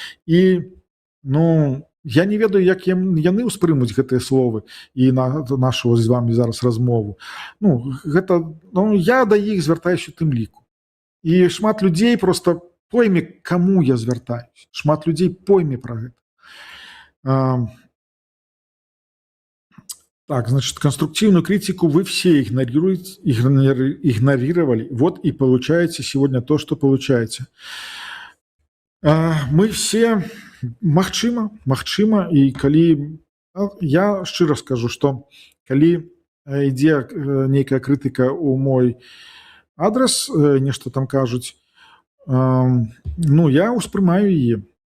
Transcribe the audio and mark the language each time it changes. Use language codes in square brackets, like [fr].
[be] І, я не ведаю, як яны ўспрымуць гэтыя словы і нашу з вами зараз размову. Я да іх звяртаюсь у тым ліку. І шмат людзей проста пойме, каму я звяртаюсь. Шмат людзей пойме пра гэта. [ru] Так, значит, конструктивную критику вы все игнорировали. Вот и получаете сегодня то, что получаете. Мы все... [be] Магчыма, і калі я шчыра скажу, што калі ідзе нейкая крытыка ў мой адрас, нешта там кажуць, я ўспрымаю яе.